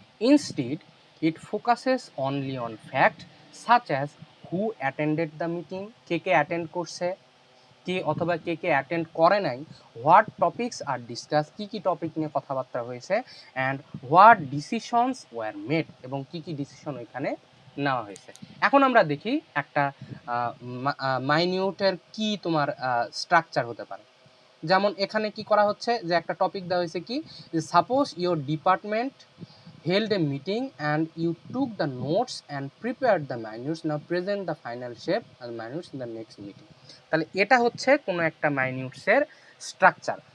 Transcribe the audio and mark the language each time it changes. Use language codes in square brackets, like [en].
[en] Instead, it focuses only on facts such as who attended the meeting, [bn] K attend করছে, কে অথবা কে attend করে নাই, [en] what topics are discuss, [bn] কি কি topic নিয়ে কথাবার্তা হয়েছে, [en] and what decisions were made, [bn] এবং কি কি ডিসিশন ওইখানে নেওয়া হয়েছে। এখন আমরা দেখি একটা মাইনিউটের কি তোমার স্ট্রাকচার হতে পারে। যেমন এখানে কি করা হচ্ছে, যে একটা টপিক দেওয়া হয়েছে কি, [en] Suppose your department held a meeting and you took the notes and prepared the minutes, now present the final shape and minutes in the next meeting. [bn] তাহলে এটা হচ্ছে কোনো একটা মাইনিউটসের স্ট্রাকচার।